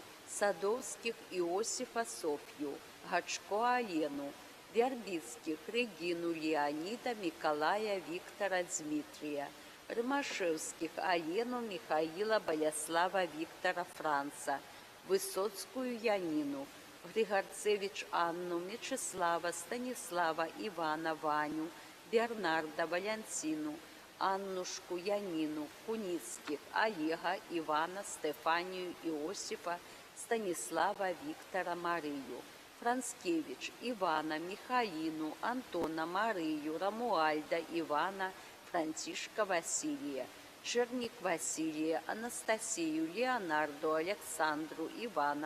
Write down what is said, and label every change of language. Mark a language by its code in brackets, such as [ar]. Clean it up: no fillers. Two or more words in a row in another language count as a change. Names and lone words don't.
[ru] Садовских, Иосифа, Софью, Гачко, Алену, Вербицких, Регину, Леонида, Миколая, Виктора, Дмитрия, Ромашевских, Алену, Михаила, Болеслава, Виктора, Франца, Высоцкую, Янину, Григорцевич, Анну, Мечислава, Станислава, Ивана, Ваню, Бернарда, Валентину, Аннушку, Янину, Куницких, Олега, Ивана, Стефанию, Иосифа, Станислава, Виктора, Марию, Францкевич, Ивана, Михаилу, Антона, Марию, Рамуальда, Ивана, Франтишка, Василия, Черник, Василия, Анастасию, Леонарду, Александру, Ивана,